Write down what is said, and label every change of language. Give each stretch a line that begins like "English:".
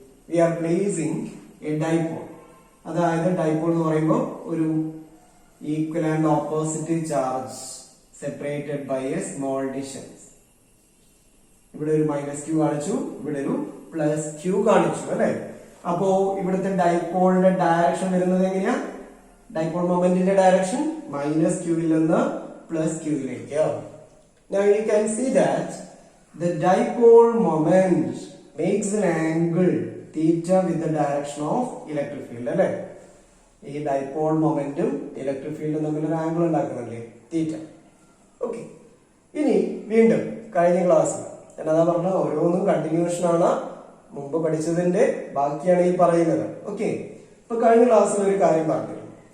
English: We are placing a dipole.
Malayalam: അതായത് dipole എന്ന് പറയുമ്പോൾ ഒരു equal and opposite charge separated by A small distance. ഇവിടെ ഒരു -q കാണിച്ചു, ഇവിടെ ഒരു +q കാണിച്ചു അല്ലെ? അപ്പോ ഇവിടുത്തെ ഡൈപോളിന്റെ ഡയറക്ഷൻ വരുന്നത് എങ്ങനെയാ? ഡൈപോൾ മൊമെന്റിന്റെ ഡയറക്ഷൻ -q ൽ നിന്ന് +q lake.
English: Now you can see that the dipole moment makes an angle theta with the direction of electric field
Malayalam: അല്ലെ? ഈ ഡൈപോൾ മൊമെന്റും ഇലക്ട്രിക് ഫീൽഡും തമ്മിൽ ഒരു ആംഗിൾ ഉണ്ടാക്കുന്നില്ലേ? തീറ്റ. ഓക്കെ, ഇനി വീണ്ടും കഴിഞ്ഞ ക്ലാസ്സിൽ എന്നതാ പറഞ്ഞ ഓരോന്നും കണ്ടിന്യൂഷൻ ആണ്. മുമ്പ് പഠിച്ചതിന്റെ ബാക്കിയാണ് ഈ പറയുന്നത്. ഓക്കെ, ഇപ്പൊ കഴിഞ്ഞ ക്ലാസ്സിൽ ഒരു കാര്യം പറഞ്ഞിരുന്നു.